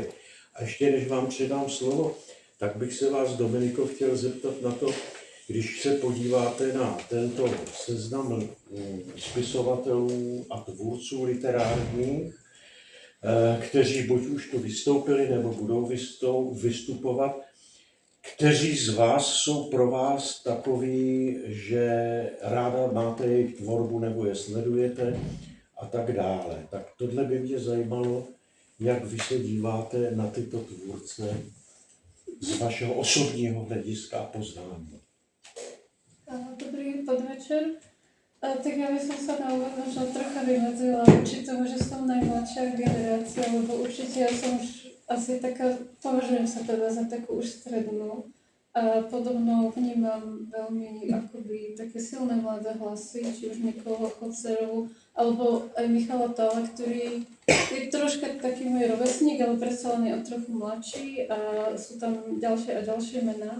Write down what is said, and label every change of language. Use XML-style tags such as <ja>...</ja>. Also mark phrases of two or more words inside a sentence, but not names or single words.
<cs>A ještě než vám předám slovo, tak bych se vás, Dominiko, chtěl zeptat na to, když se podíváte na tento seznam spisovatelů a tvůrců literárních, kteří buď už tu vystoupili, nebo budou vystupovat, kteří z vás jsou pro vás takový, že ráda máte jejich tvorbu nebo je sledujete a tak dále. Tak tohle by mě zajímalo, jak vy se díváte na tyto tvůrce z vašeho osobního hlediska a poznání.</cs> <sk>Dobrý podvečer. Tak ja by som sa na úvod možno trocha vymedzila či tomu, že som najmladšia generácia, lebo určite ja som už asi taká, považujem sa teda za takú už strednú. A podobno vnímam veľmi akoby také silné mladé hlasy, či už Nikolu Chocerovú, alebo aj Michala Tala, ktorý je troška taký môj rovesník, ale predsa len je o trochu mladší a sú tam ďalšie a ďalšie mená.</sk>